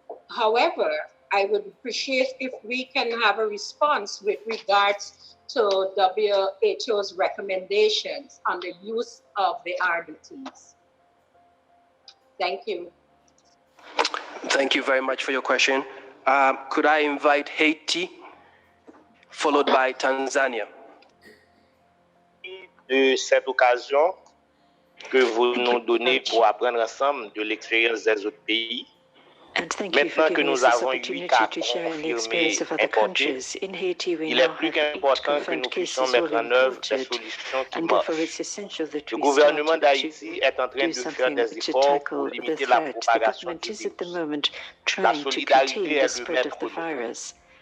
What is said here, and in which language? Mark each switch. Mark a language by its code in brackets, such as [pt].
[en] However, I would appreciate if we can have a response with regards to WHO's recommendations on the use of the RDTs. Thank you. Thank you very much for your question. Could I invite Haiti, followed by Tanzania? [fr] De cette occasion que vous nous donnez pour apprendre ensemble de l'expérience des autres pays. [en] And Thank you for giving us this opportunity to share in the experience of other countries. In Haiti, we now have 8 confirmed cases all reported, and therefore it's essential that we start to do something to tackle the threat. The government is at the moment trying to contain the spread of the virus.